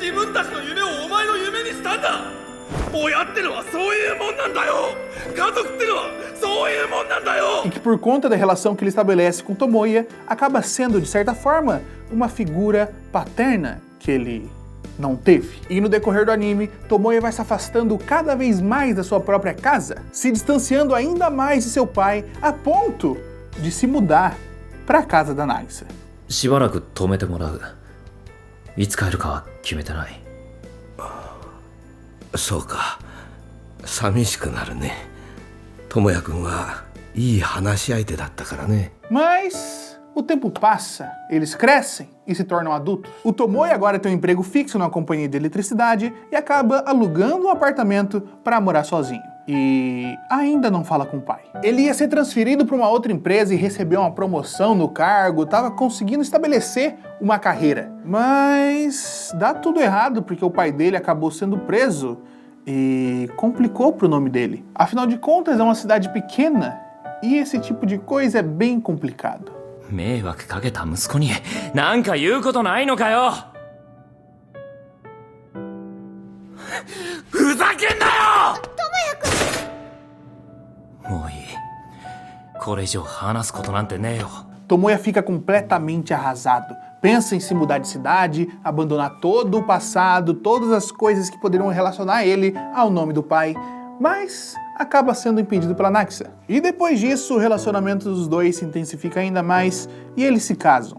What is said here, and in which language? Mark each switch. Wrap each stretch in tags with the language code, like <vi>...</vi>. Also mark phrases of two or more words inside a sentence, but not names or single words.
<pt>E que por conta da relação que ele estabelece com Tomoya, acaba sendo, de certa forma, uma figura paterna que ele não teve. E no decorrer do anime, Tomoya vai se afastando cada vez mais da sua própria casa, se distanciando ainda mais de seu pai, a ponto de se mudar para a casa da Nagisa.</pt> <ja>しばらく止めてもらういつ帰るかは決めてないそうか。寂しくなるね。智也君はいい話し相手だったからね。</ja> <pt>Mas o tempo passa, eles crescem e se tornam adultos. O Tomoya agora tem um emprego fixo numa companhia de eletricidade e acaba alugando um apartamento para morar sozinho. E ainda não fala com o pai. Ele ia ser transferido para uma outra empresa e receber uma promoção no cargo, estava conseguindo estabelecer uma carreira. Mas dá tudo errado porque o pai dele acabou sendo preso e complicou pro nome dele. Afinal de contas, é uma cidade pequena e esse tipo de coisa é bem complicado.</pt> <ja>迷惑かけた息子に何か言うことないのかよ。ふざけんなよ。もういい。これ以上話すことなんてねえよ。</ja> <pt>Tomoya fica completamente arrasado. Pensa em se mudar de cidade, abandonar todo o passado, todas as coisas que poderiam relacionar ele ao nome do pai, mas acaba sendo impedido pela Nagisa. E depois disso, o relacionamento dos dois se intensifica ainda mais e eles se casam.</pt>